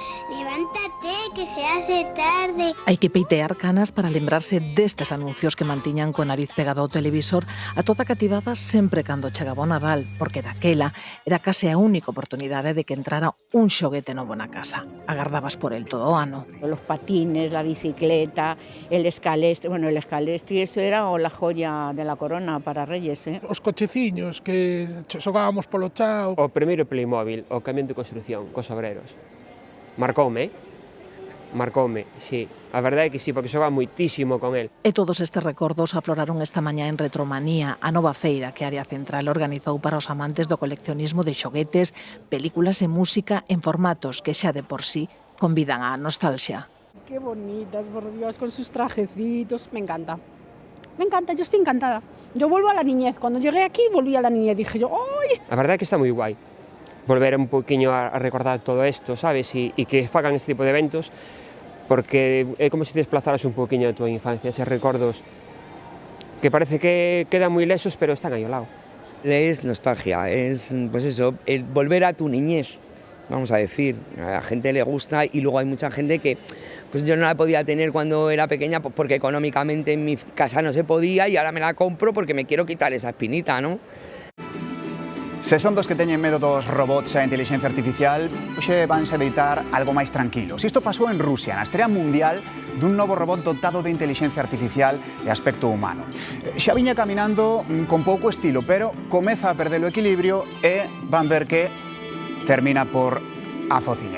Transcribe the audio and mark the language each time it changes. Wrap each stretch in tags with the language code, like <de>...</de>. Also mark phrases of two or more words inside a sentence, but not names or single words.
<es>Levántate, que se hace tarde.</es> <gl>Hai que peitear canas para lembrarse destes anuncios que mantiñan co nariz pegado ao televisor a toda cativada sempre cando chegaba o Nadal, porque daquela era case a única oportunidade de que entrara un xoguete novo na casa. Agardabas por el todo o ano.</gl> <es>Los patines, la bicicleta, el escalestre. Bueno, el escalestre, eso era la joya de la corona para Reyes, ¿eh?</es> <gl>Os cocheciños que xogábamos polo chao. O primeiro Playmobil, o camión de construción, cos obreros. Marcoume, sí. A verdade é que sí, porque xogaba moitísimo con el. E todos estes recordos afloraron esta mañá en Retromanía, a nova feira que a Área Central organizou para os amantes do coleccionismo de xoguetes, películas e música en formatos que xa de por sí convidan á nostalgia.</gl> <es>Qué bonitas, por Dios, con sus trajecitos. Me encanta. Me encanta, yo estoy encantada. Yo vuelvo a la niñez. Cuando llegué aquí, volví a la niñez. Dije yo, ¡ay!</es> <gl>A verdade é que está moi guai volver un poquinho a recordar todo isto, sabes? E que fagan este tipo de eventos, porque é como se te desplazaras un poquinho a tua infancia, eses recordos que parece que quedan moi lesos, pero están aí ao lado.</gl> <es>Es nostalgia, es pues eso, el volver a tu niñez, vamos a decir. A la gente le gusta y luego hay mucha gente que pues yo no la podía tener cuando era pequeña porque económicamente en mi casa no se podía y ahora me la compro porque me quiero quitar esa espinita, ¿no?</es> <gl>Se son dos que teñen medo dos robots e a inteligencia artificial, hoxe vanse deitar algo máis tranquilos. Isto pasou en Rusia, na estrea mundial dun novo robot dotado de inteligencia artificial e aspecto humano. Xa viña caminando con pouco estilo, pero comeza a perder o equilibrio e van ver que termina por afociñar.</gl>